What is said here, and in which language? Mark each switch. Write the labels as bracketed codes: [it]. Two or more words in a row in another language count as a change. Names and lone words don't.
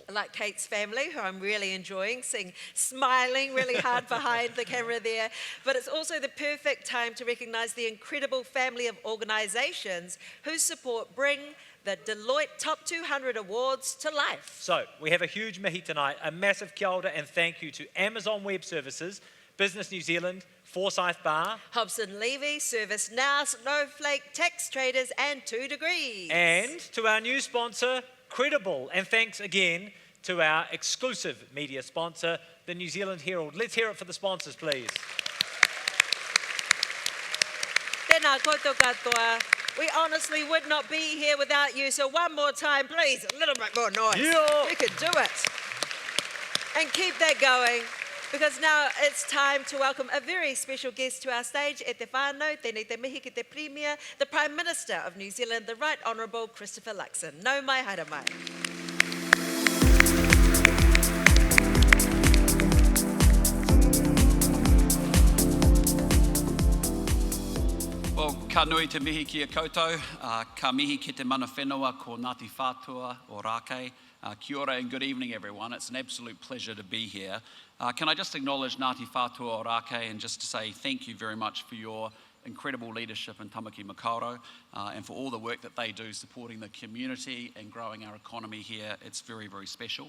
[en] Like Kate's family, who I'm really enjoying, seeing smiling really hard behind the camera there. But it's also the perfect time to recognise the incredible family of organisations whose support bring the Deloitte Top 200 Awards to life. So, we have a huge mihi tonight. A massive [mi] kia ora [en] and thank you to Amazon Web Services, Business New Zealand, Forsyth Bar, Hobson Levy, Service Now, Snowflake, Tax Traders, and 2 Degrees. and to our new sponsor, Credible. And thanks again to our exclusive media sponsor, the New Zealand Herald. Let's hear it for the sponsors, please. [mi] Tēnā koutou katoa. [en] We honestly would not be here without you, so one more time, please, a little bit more noise. Yeah. You can do it. And keep that going, because now it's time to welcome a very special guest to our stage. [mi] E te whānau, tēnei te mihi ki te Premier, [en] the Prime Minister of New Zealand, the Right Honourable Christopher Luxon. [mi] Nau mai, haere mai. Well, ka nui te mihi ki a koutou, ka mihi ki te mana whenua ko Ngāti Whātua o Rākei. Kia ora [en] and good evening, everyone. It's an absolute pleasure to be here. Can I just acknowledge Ngāti Whātua o Rākei and just to say thank you very much for your incredible leadership in Tamaki Makaurau and for all the work that they do supporting the community and growing our economy here. It's very, very special.